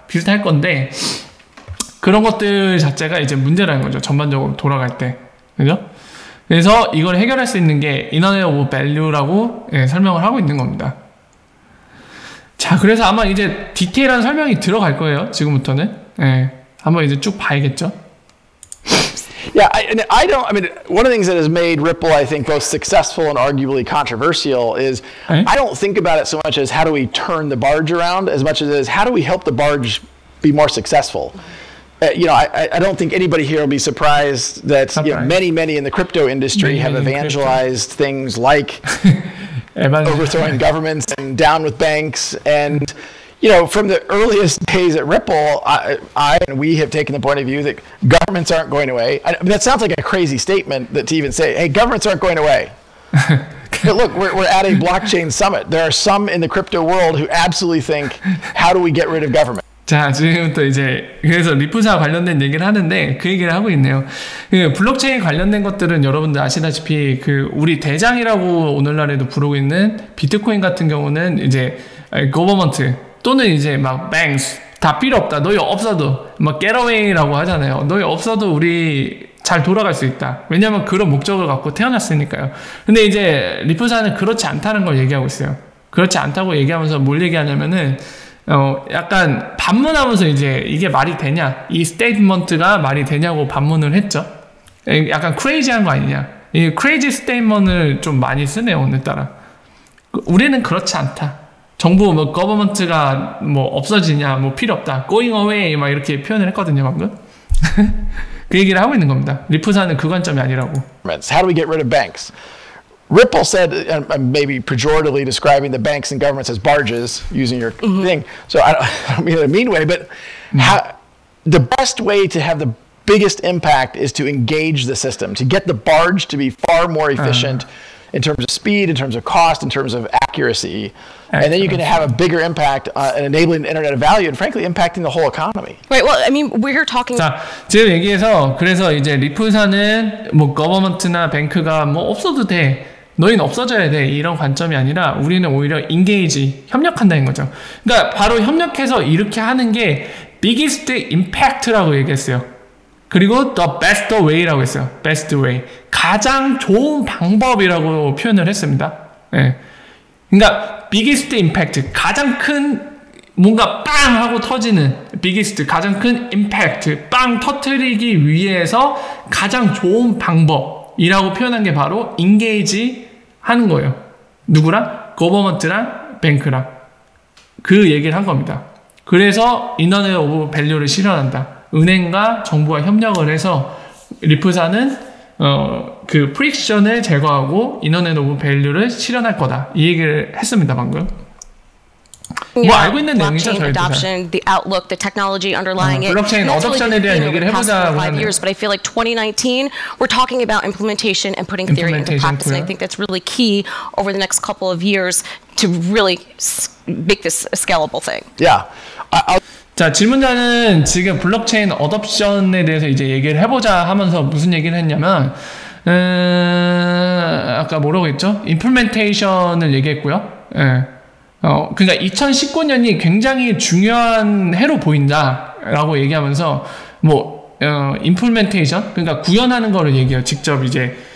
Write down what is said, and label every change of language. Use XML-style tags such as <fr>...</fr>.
<ko>비슷할 건데 그런 것들 자체가 이제 문제라는 거죠. 전반적으로 돌아갈 때. 그죠? 그래서 이걸 해결할 수 있는 게 인터넷 오브 밸류라고 설명을 하고 있는 겁니다. 자, 그래서 아마 이제 디테일한 설명이 들어갈 거예요. 지금부터는. 한번 이제 쭉 봐야겠죠.</ko> <en>Yeah, I mean, one of the things that has made Ripple, I think, both successful and arguably controversial is I don't think about it so much as how do we turn the barge around as much as how do we help the barge be more successful. I don't think anybody here will be surprised that many in the crypto industry have evangelized things like overthrowing governments and down with banks. And, from the earliest days at Ripple, I and we have taken the point of view that governments aren't going away. I mean, that sounds like a crazy statement to even say, hey, governments aren't going away. But look, we're at a blockchain summit. There are some in the crypto world who absolutely think, how do we get rid of government?</en> <ko>자, 지금부터 이제 그래서 리프사 관련된 얘기를 하는데 그 얘기를 하고 있네요. 그 블록체인 관련된 것들은 여러분들 아시다시피 그 우리 대장이라고 오늘날에도 부르고 있는 비트코인 같은 경우는 이제 거버먼트 또는 이제 막 banks 다 필요 없다. 너희 없어도 막 getaway라고 하잖아요. 너희 없어도 우리 잘 돌아갈 수 있다. 왜냐면 그런 목적을 갖고 태어났으니까요. 근데 이제 리프사는 그렇지 않다는 걸 얘기하고 있어요. 그렇지 않다고 얘기하면서 뭘 얘기하냐면은 약간 반문하면서 이제 이게 말이 되냐 이 스테이트먼트가 말이 되냐고 반문을 했죠. 약간 크레이지한 거 아니냐. 이 크레이지 스테이트먼트를 좀 많이 쓰네요 오늘따라. 우리는 그렇지 않다. 정부 뭐 거버먼트가 뭐 없어지냐 뭐 필요 없다.</ko> <en>going away</en> <ko>막 이렇게 표현을 했거든요 방금. 그 얘기를 하고 있는 겁니다. 리프사는 그 관점이 아니라고.</ko> <en>How do we get rid of banks? Ripple said, and maybe pejoratively describing the banks and governments as barges, using your thing. So I don't mean it in a mean way, but the best way to have the biggest impact is to engage the system, to get the barge to be far more efficient in terms of speed, in terms of cost, in terms of accuracy. And then you can have a bigger impact in enabling the Internet of Value and frankly impacting the whole economy. Right. Well, I mean, we're talking.</en> <ko>자, 지금 얘기해서 그래서 이제 리플사는 뭐 거버먼트나 뱅크가 뭐 없어도 돼. 너희는 없어져야 돼. 이런 관점이 아니라 우리는 오히려 인게이지, 협력한다는 거죠. 그러니까 바로 협력해서 이렇게 하는 게</ko> <en>biggest impact</en> <ko>라고 얘기했어요. 그리고</ko> <en>the best way</en> <ko>라고 했어요.</ko> <en>best way.</en> <ko>가장 좋은 방법이라고 표현을 했습니다. 네. 그러니까</ko> <en>biggest impact,</en> <ko>가장 큰 뭔가 빵 하고 터지는 biggest, 가장 큰 impact, 빵 터뜨리기 위해서 가장 좋은 방법이라고 표현한 게 바로 engage 하는 거예요. 누구랑? 거버먼트랑 뱅크랑. 그 얘기를 한 겁니다. 그래서 인터넷 오브 밸류를 실현한다. 은행과 정부와 협력을 해서 리플사는 그 프릭션을 제거하고 인터넷 오브 밸류를 실현할 거다. 이 얘기를 했습니다 방금. 뭐 알고 있는 내용이죠 저희도.</ko> <en>Adoption, the outlook, the technology underlying it.</en> <ko>블록체인 어답션에 대한 얘기를 해보자.</ko> <en>5 years, but I feel like 2019 we're talking about implementation and putting theory into practice. And I think that's really key over the next couple of years to really make this a scalable thing. Yeah.</en> <ko>자, 질문자는 지금 블록체인 어답션에 대해서 이제 얘기를 해보자 하면서 무슨 얘기를 했냐면 아까 뭐라고 했죠? 임플멘테이션을 얘기했고요. 예. 그러니까 2019년이 굉장히 중요한 해로 보인다라고 얘기하면서 뭐 임플멘테이션, 그러니까 구현하는 거를 얘기해요. 직접 이제</ko>